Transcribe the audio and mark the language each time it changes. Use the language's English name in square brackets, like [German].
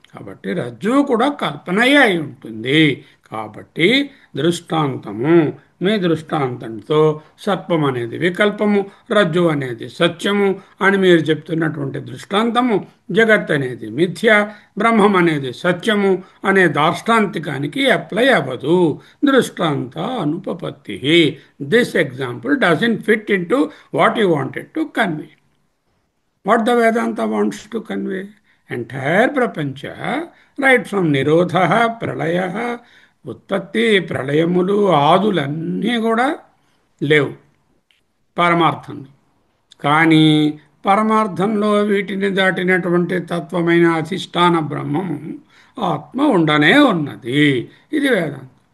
[Telugu] కాబట్టి రజ్జువు కూడా కల్పనయే అయి ఉంటుంది. కాబట్టి దృష్టాంతము, మీ దృష్టాంతంతో సర్పం అనేది వికల్పము, రజ్జు అనేది సత్యము అని మీరు చెప్తున్నటువంటి దృష్టాంతము, జగత్ అనేది మిథ్య, బ్రహ్మం అనేది సత్యము అనే దార్ష్టాంతికానికి అప్లై అవ్వదు. దృష్టాంత అనుపపత్తి. [English] This example doesn't fit into what you wanted to convey. What the Vedanta wants to convey? Entire prapancha, right from nirodha, pralaya, [Telugu] ఉత్పత్తి, ప్రళయములు, ఆదులన్నీ కూడా లేవు పరమార్థంలో. కానీ పరమార్థంలో వీటిని దాటినటువంటి తత్వమైన అధిష్టాన బ్రహ్మము ఆత్మ ఉండనే ఉన్నది. ఇది వేదాంతం.